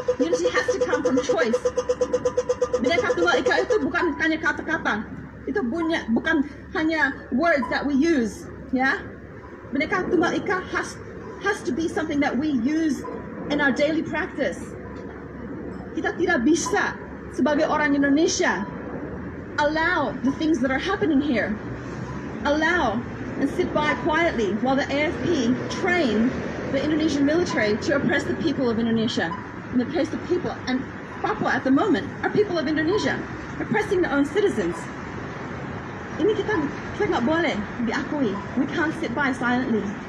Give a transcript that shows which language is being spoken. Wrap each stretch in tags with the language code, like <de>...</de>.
<en>Unity has to come from choice. Bhinneka Tunggal Ika</en> <id>itu bukan hanya kata-kata. Itu bukan hanya</id> <en>words that we use. Yeah? Bhinneka Tunggal Ika has to be something that we use in our daily practice.</en> <id>Kita tidak bisa sebagai orang Indonesia</id> <en>allow the things that are happening here, allow and sit by quietly while the AFP train the Indonesian military to oppress the people of Indonesia. And oppress the people, and Papua at the moment are people of Indonesia, oppressing their own citizens.</en> <id>Ini kita nggak boleh diakui.</id> <en>We can't sit by silently.</en>